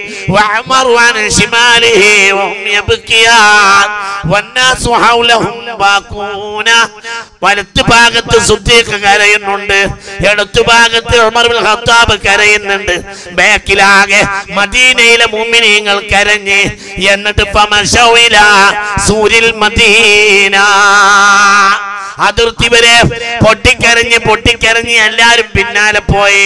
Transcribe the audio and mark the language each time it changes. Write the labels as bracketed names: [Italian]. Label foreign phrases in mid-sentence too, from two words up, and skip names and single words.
[Arabic] وعمر عن شماله وهم يبكيان والناس حولهم باكون. [Malayalam] വലത്ത് ഭാഗത്ത് സിദ്ദീഖ് കരയുന്നുണ്ട്, ഇടത്ത് ഭാഗത്ത് ഉമർ ഇബ്നുൽ ഖത്താബ് കരയുന്നുണ്ട്, ബാക്കിലാകെ മദീനയിലെ മുഅ്മിനീങ്ങൾ കരഞ്ഞ്. എന്നിട്ട് [Arabic] فمشوا إلى سور المدينة, [Malayalam] അതിർത്തി വരെ പൊട്ടിക്കരഞ്ഞ് എല്ലാരും പിന്നാലെ പോയി.